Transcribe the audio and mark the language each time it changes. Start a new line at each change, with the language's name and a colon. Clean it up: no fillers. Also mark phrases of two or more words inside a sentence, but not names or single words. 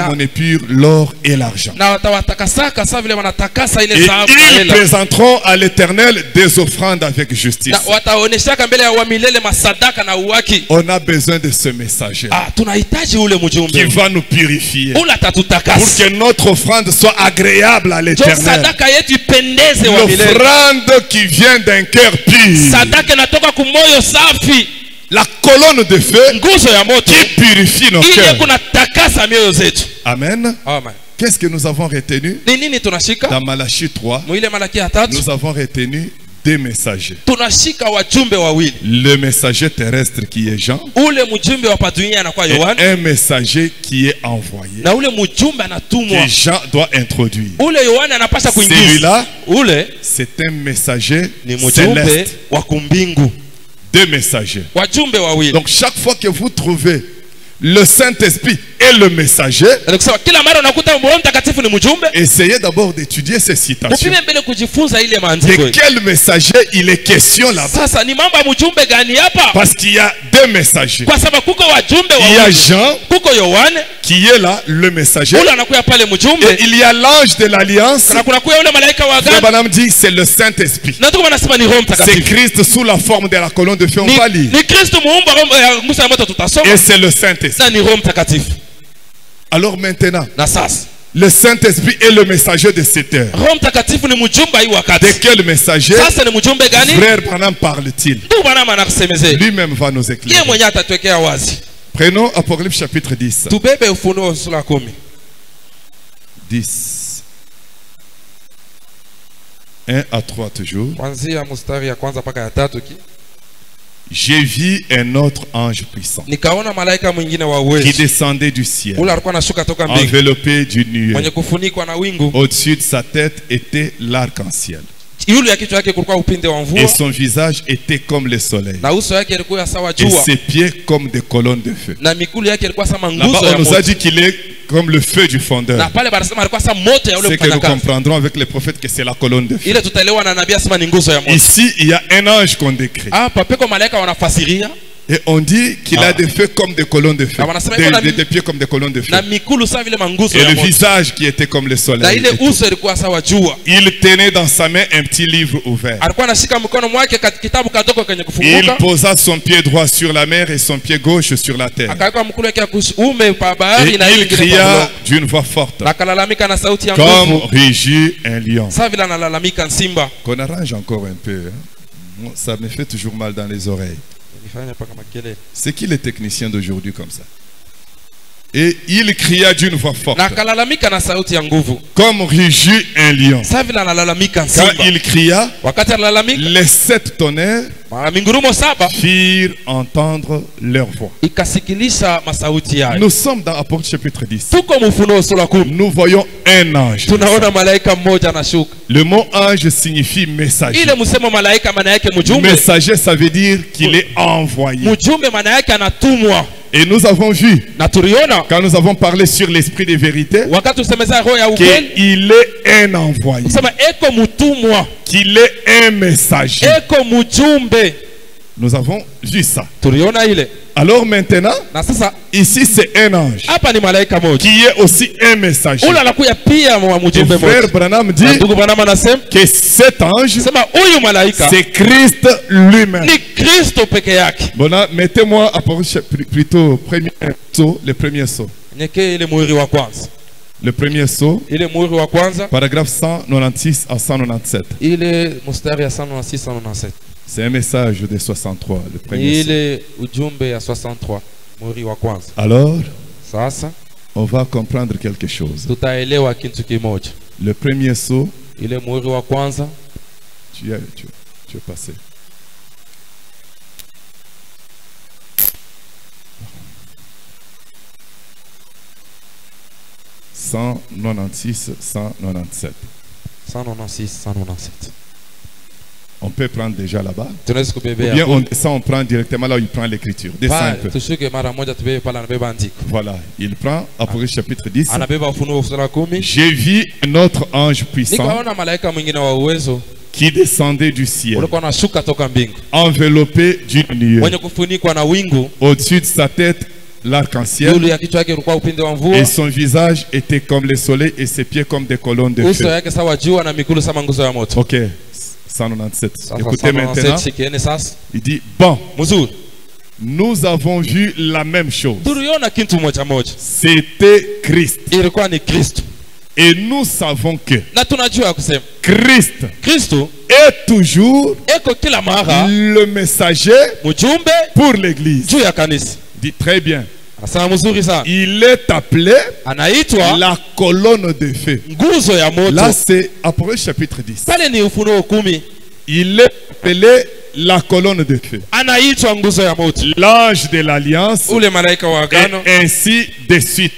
Swahili: Na-
French: on épure l'or et l'argent.
Swahili: na watawatakasaka sawa vile wanatakasa ile
French: Et
Swahili: dhahabu na
French: ils
Swahili: hela.
French: présenteront à l'Éternel des offrandes avec justice.
Swahili: Na wataoneshaka mbele ya wamilele masadaka na uwaki.
French: On a besoin de ce messager
Swahili: Tunahitaji ule
French: qui
Swahili: mjumbe
French: va nous purifier
Swahili: ule atatutakasa,
French: pour que notre offrande soit agréable à
Swahili: ndio
French: l'Éternel.
Swahili: sadaka yetu ipendeze wa milele.
French: L'offrande qui vient d'un cœur pur.
Swahili: Sadaka inatoka kumoyo safi,
French: La colonne de feu
Swahili: nguzo ya moto
French: qui purifie nos
Swahili: ile
French: cœurs.
Swahili: kuna takasa mioyo zetu.
French: Amen.
Swahili: Amen.
French: Qu'est-ce que nous avons retenu?
Swahili: Ni nini tunashika?
French: Dans Malachie 3,
Swahili: Mwile Malaki ya 3
French: nous avons retenu deux messagers.
Swahili: tunashika wajumbe wawili.
French: Le messager terrestre qui est Jean
Swahili: Ule mjumbe wa padunia anakuwa
French: et
Swahili: Yohana,
French: un messager qui est envoyé.
Swahili: na ule mjumbe anatumwa.
French: Que Jean doit introduire.
Swahili: Ule Yohana anapaswa kuingiza.
French: Celui-là,
Swahili: Ule
French: c'est un messager
Swahili: ni mjumbe
French: céleste.
Swahili: wa kumbingu.
French: Deux messagers.
Swahili: Wajumbe wawili.
French: Donc chaque fois que vous trouvez le Saint-Esprit et le messager,
Swahili: Kusema kila mara unakuta Roho Mtakatifu ni mjumbe,
French: essayez d'abord d'étudier ces citations.
Swahili: upime mbele kujifunza ile maandiko.
French: De quel messager il est question là-bas?
Swahili: Sasa ni mambo ya mjumbe gani hapa?
French: Parce qu'il y a deux messagers.
Swahili: Kwa sababu kuko wajumbe
French: Il y a
Swahili: wawili.
French: Jean
Swahili: Kuko Yohana,
French: qui est là, le messager.
Swahili: ule anakuya pale mjumbe,
French: Et il y a l'ange de l'alliance.
Swahili: na kuna kuya ule malaika wa
French: Frère
Swahili: agano.
French: Branham dit c'est le Saint-Esprit.
Swahili: Na tuko wanasema ni Roho
French: C'est
Swahili: Mtakatifu.
French: Christ sous la forme de la colonne de feu. On va lire.
Swahili: Ni Kristo muumba nguzo ya moto tutasoma.
French: Et c'est le Saint-Esprit.
Swahili: Na ni Roho Mtakatifu.
French: Alors maintenant,
Swahili: Na sasa
French: le Saint-Esprit est le messager de cette heure.
Swahili: Roho Mtakatifu ni mjumbe hii
French: De
Swahili: wakati.
French: quel messager
Swahili: Sasa ni mjumbe gani?
French: Frère Branham parle-t-il?
Swahili: Tu bwana anakusemezea.
French: Lui-même va nous
Swahili: Yeye
French: éclairer.
Swahili: mwenyewe atatuwekea wazi.
French: Prenons Apocalypse chapitre 10.
Swahili: Tubebe Ufunuo sura 10.
French: 10. 1 à 3 toujours.
Swahili: Kuanzia mstari ya kwanza mpaka ya 3 ki.
French: J'ai vu un autre ange puissant
Swahili: Nikaona malaika mwingine wa
French: qui
Swahili: uwezo.
French: descendait du ciel,
Swahili: Ule alikuwa anashuka toka mbingu,
French: enveloppé d'une nuée.
Swahili: mwenye kufunikwa na wingu.
French: Au-dessus de sa tête était l'arc-en-ciel.
Swahili: Yule ya kichwa yake kulikuwa upinde wa
French: Et
Swahili: mvua,
French: son visage était comme le soleil.
Swahili: na uso yake ilikuwa sawa
French: Et
Swahili: jua,
French: ses pieds comme des colonnes de feu.
Swahili: na mikulu yake ilikuwa sama
French: Là-bas,
Swahili: nguzo ya
French: on nous a
Swahili: moto.
French: dit qu'il est comme le feu du fondeur.
Swahili: Na pale banasema alikuwa sama moto ya ule
French: C'est que nous
Swahili: mfanyakazi.
French: comprendrons avec les prophètes que c'est la colonne de feu.
Swahili: Ile tutaelewa na nabii asema ni nguzo ya moto.
French: Ici, il y a un ange qu'on décrit.
Swahili: Hapa peko malaika wanafasiria,
French: Et on dit qu'il a des feux comme des colonnes de feu. Ah, on a Des pieds comme des colonnes de feu.
Swahili: na mikulu sawa vile manguzo
French: Et
Swahili: ya
French: le
Swahili: moto.
French: visage qui était comme le
Swahili: Na
French: soleil.
Swahili: ile uso ilikuwa sawa jua.
French: Il tenait dans sa main un petit livre ouvert.
Swahili: Alikuwa anashika mkono mwake katika kitabu kadogo kenye
French: Il
Swahili: kufunguka.
French: posa son pied droit sur la mer et son pied gauche sur la terre.
Swahili: Akaweka mkono wake kuume pa
French: Et
Swahili: bahari na ile
French: il
Swahili: ingine pa
French: cria
Swahili: bulongo.
French: d'une voix forte,
Swahili: Na akalalamika na sauti ya
French: comme
Swahili: nguvu,
French: rugit un lion.
Swahili: sawa vile analalamika simba.
French: Qu'on arrange encore un peu. Hein. Moi, ça me fait toujours mal dans les oreilles.
Swahili: Nifanye paka makelele.
French: C'est qui les techniciens d'aujourd'hui comme ça? Et il cria d'une voix forte,
Swahili: na akalalamika na sauti ya nguvu,
French: comme rugit un lion.
Swahili: sasa vile analalamika
French: Quand
Swahili: simba.
French: il cria,
Swahili: Wakati analalamika,
French: les 7 tonnerres
Swahili: mingurumo 7
French: firent entendre leur voix.
Swahili: ikasikilisha masauti yayo.
French: Nous sommes dans Apocalypse chapitre 10.
Swahili: Tuko Ufunuo sura 10.
French: Nous voyons un ange.
Swahili: Tunaona malaika mmoja anashuka.
French: Le mot ange signifie messager.
Swahili: Ile msemo malaika maana yake mjumbe.
French: Messager, ça veut dire qu'il est envoyé.
Swahili: Mjumbe maana yake anatumwa.
French: Et nous avons vu,
Swahili: Na tuliona
French: quand nous avon parlé sur l'esprit de vérité,
Swahili: wakati tusemeza roho ya ukweli,
French: qu'il est un envoyé,
Swahili: kusema eko mtumwa,
French: qu'il est un messager.
Swahili: eko mjumbe.
French: Nous avons vu ça.
Swahili: Tuliona ile.
French: Alors maintenant,
Swahili: Na sasa
French: ici c'est un ange
Swahili: hapa ni malaika moja.
French: qui est aussi un messager.
Swahili: Ule anakuya pia wa
French: Et
Swahili: mjumbe
French: frère
Swahili: moja.
French: Branham
Swahili: Na
French: dit
Swahili: ndugu Branham anasema
French: que cet ange,
Swahili: sema huyu malaika
French: c'est Christ lui-même.
Swahili: ni Kristo peke yake.
French: Bon, là, mettez-moi plutôt premier saut, le premier saut.
Swahili: Nyeke ile muhuri wa kwanza.
French: Le premier saut,
Swahili: Ile muhuri wa kwanza,
French: paragraphe 196 à 197.
Swahili: ile mstari ya 196 197.
French: C'est un message de 63, le premier saut.
Swahili: Ile ujumbe ya 63 muhuri wa kwanza.
French: Alors,
Swahili: Sasa
French: on va comprendre quelque chose.
Swahili: tutaelewa kitu kimoja.
French: Le premier saut,
Swahili: Ile muhuri wa kwanza,
French: tu es passé. « 196, 197.
Swahili: 196 197.
French: On peut prendre déjà là-bas.
Swahili: Tunaweza
French: Ou
Swahili: kubebea.
French: bien on prend directement là où il prend l'écriture. Descends un peu.
Swahili: Tushuke mara moja tubebe pale anabeba andiko.
French: Voilà, il prend Apocalypse chapitre 10.
Swahili: Anabeba Ufunuo sura 10.
French: J'ai vu un autre ange puissant
Swahili: Nikaona malaika mwingine wa uwezo
French: qui descendait du ciel,
Swahili: ulikuwa unashuka toka mbingu,
French: enveloppé d'une nuée.
Swahili: mwenye kufunikwa na wingu.
French: Au-dessus de sa tête, l'arc-en-ciel,
Swahili: Yule ya kichwa yake ulikuwa upinde wa mvua,
French: et son visage était comme le soleil et ses pieds comme des colonnes de
Swahili: uso
French: feu.
Swahili: yake sawa jua na miguu kama nguzo ya moto.
French: Ok, 197.
Swahili: Sasa
French: Écoutez 197 maintenant,
Swahili: shikieni sasa.
French: il dit, bon,
Swahili: Mzuri.
French: nous avons vu la même chose.
Swahili: Tuliona kitu moja moja.
French: C'était Christ.
Swahili: Ilikuwa ni Kristo.
French: Et nous savons que
Swahili: Na tunajua kusema
French: Christ
Swahili: Kristo
French: est toujours
Swahili: eko kila mara
French: le messager
Swahili: mjumbe
French: pour l'église.
Swahili: juu ya kanisa.
French: Dit très bien.
Swahili: Anasema mzuri sana.
French: Il est appelé
Swahili: Anaitwa
French: la colonne de feu.
Swahili: nguzo ya moto.
French: Là, c'est Apocalypse chapitre 10.
Swahili: Pale ni Ufunuo 10.
French: Il est appelé la colonne de feu.
Swahili: Anaitwa nguzo ya moto.
French: L'ange de l'alliance,
Swahili: Ule malaika wa agano
French: et ainsi de suite.